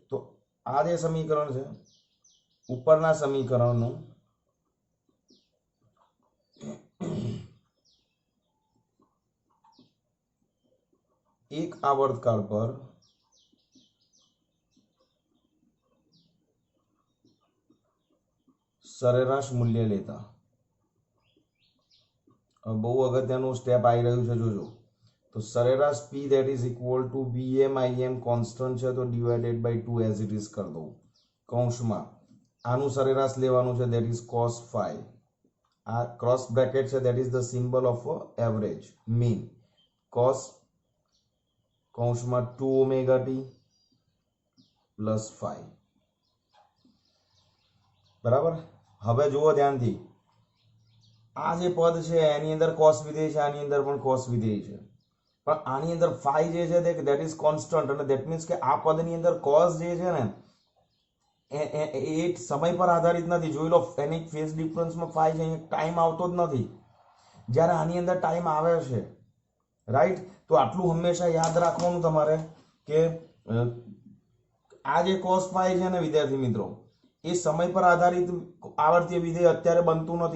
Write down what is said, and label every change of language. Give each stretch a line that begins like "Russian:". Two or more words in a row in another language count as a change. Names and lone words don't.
Gujarati: તો આ જે સમીકરણ છે ઉપરના સમીકરણનું એક આવર્તકાળ પર સરેરાશ મૂલ્ય લેતા બહુ અગત્યનું સ્ટેપ આવી રહ્યું છે, જોજો. તો સરેરાશ
English: P that is equal to VM IM
Gujarati: કોન્સ્ટન્ટ છે તો
English: divided by 2 as it is
Gujarati: કરી દઉં. કૌંસમાં આનું સરેરાશ લેવાનું છે
English: that is cos phi. આ cross bracket છે that is the symbol of average mean.
Gujarati: cos કૌંસમાં 2
English: omega t plus phi,
Gujarati: બરાબર. હવે જુઓ ધ્યાનથી, આ જે પદ છે એની અંદર cos વિધેય છે, આની અંદર પણ cos વિધેય છે, પણ આની અંદર phi જે છે
English: that is constant,
Gujarati: અને
English: that means
Gujarati: કે આ પદની અંદર cos જે છે ને એ સમય પર આધારિત નથી. જોઈ લો એની ફેઝ ડિફરન્સમાં phi છે, અહીંયા ટાઈમ આવતો જ નથી, જ્યારે આની અંદર ટાઈમ આવે છે, રાઈટ. તો આટલું હંમેશા યાદ રાખવાનું તમારે કે આ જે cos phi છે ને વિદ્યાર્થી મિત્રો એ સમય પર આધારિત આવર્તીય વિધેય અત્યારે બનતું નથી.